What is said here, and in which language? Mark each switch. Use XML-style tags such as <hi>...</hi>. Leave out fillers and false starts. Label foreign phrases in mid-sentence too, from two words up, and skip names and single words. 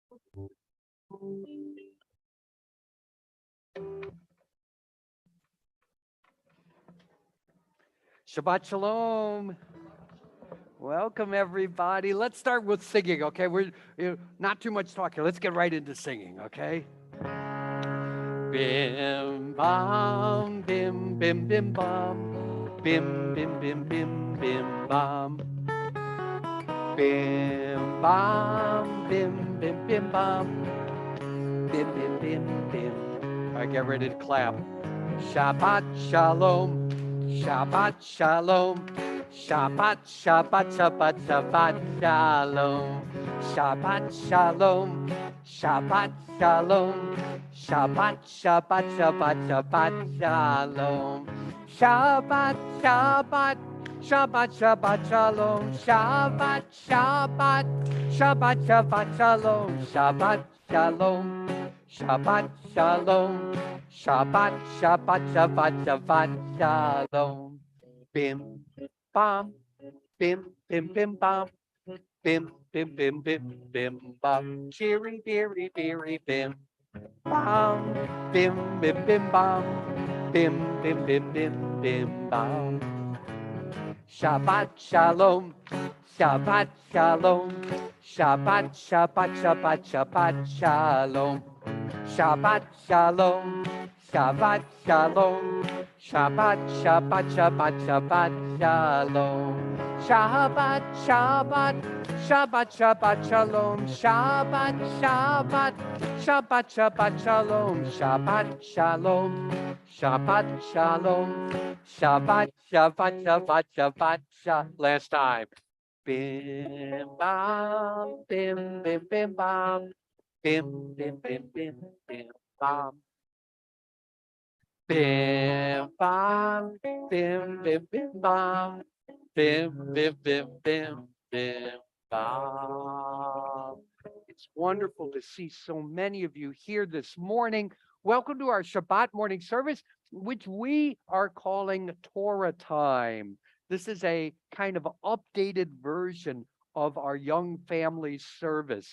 <he>שבת שלום.</he> <en>Welcome, everybody. Let's start with singing, okay? We're not too much talking. Let's get right into singing, okay? Bim, bam, bim, bim, bim, bam. Bim, bim, bim, bim, bim, bam. Bim, bam, bim, bim, bim, bam. Bim, bim, bim, bim. All right, get ready to clap.</en> <he>שבת שלום. שבת שלום. שבת, שבת, שבת, שבת שלום. שבת שלום. שבת שלום. שבת, שבת, שבת, שבת שלום. שבת, שבת. שבת, שבת, שלום. שבת, שבת. שבת, שבת, שלום. שבת, שלום. שבת, שלום. שבת, שבת, שבת, שבת שלום. Bim, bam, bim, bim, bim, bam. Bim, bim, bim, bim, bim, bam. Cheery, beery, beery, bim. Bam, bim, bim, bim, bam. Bim, bim, bim, bim, bim, bam. שבת שלום. שבת שלום. שבת, שבת, שבת, שבת שלום. שבת שלום. שבת שלום. שבת, שבת, שבת, שבת שלום. שבת, שבת. שבת, שבת שלום. שבת, שבת. שבת, שבת שלום. שבת שלום. שבת שלום. שבת, שבת, שבת, שבת שלום.</he> <en>Last time. Bim, bam, bim, bim, bim, bam. Bim, bim, bim, bim, bim, bam. Bim, bam, bim, bim, bim, bam. Bim, bim, bim, bim, bim, bam. It's wonderful to see so many of you here this morning. Welcome to our Shabbat morning service, which we are calling Torah Time. This is a kind of updated version of our young families service.</en>